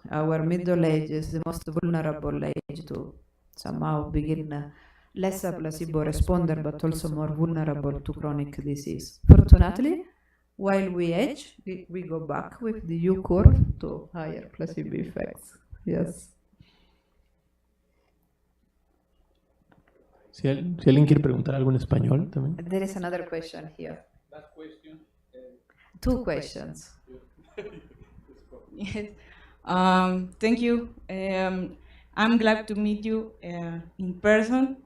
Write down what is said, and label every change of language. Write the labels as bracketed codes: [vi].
[en] Our middle age is the most vulnerable age to somehow begin less a placebo responder, but also more vulnerable to chronic disease. Fortunately, while we age, we go back with the U curve to higher placebo effects. Yes. [es] Si alguien quiere preguntar algo en español también. [en] There is another question here. Last question. Two questions. Yes. Thank you. I'm glad to meet you in person.